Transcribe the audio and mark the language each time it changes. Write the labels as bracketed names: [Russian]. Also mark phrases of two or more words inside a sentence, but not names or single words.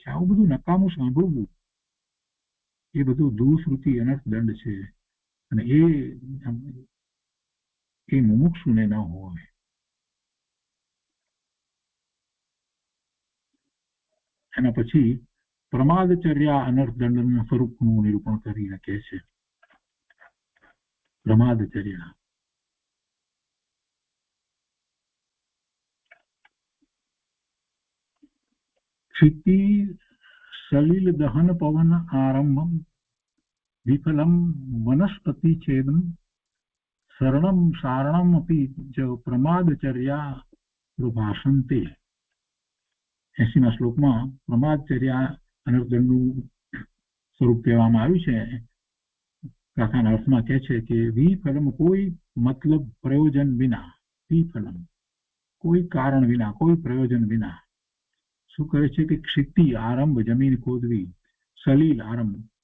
[Gujarati] આવું બધું નકામું સાંભળવું એ બધું દુશ્રુતિ અનર્થ દંડ છે, અને એ મુમુક્ષુને ન હોય. એના પછી પ્રમાદચર્યા અનર્થ દંડના સ્વરૂપનું નિરૂપણ કરીને કહે છે. [Sanskrit] પ્રમાદચર્યા क्षिति सलिल दहन पवन आरंभम विफलम वनस्पति छेदम शरणम सारणम अपि च प्रमादचर्या प्रभाषन्ते. [Gujarati] 80મા શ્લોકમાં પ્રમાદચર્યા અનર્થદંડનું સ્વરૂપ કહેવામાં આવ્યું છે. કથાના અર્થમાં કહે છે કે વિફલમ, કોઈ મતલબ પ્રયોજન વિના, વિફલમ કોઈ કારણ વિના, કોઈ પ્રયોજન વિના શું કરે છે કે ક્ષિતિ આરંભ જમીન ખોદવી, સલીલ આરંભ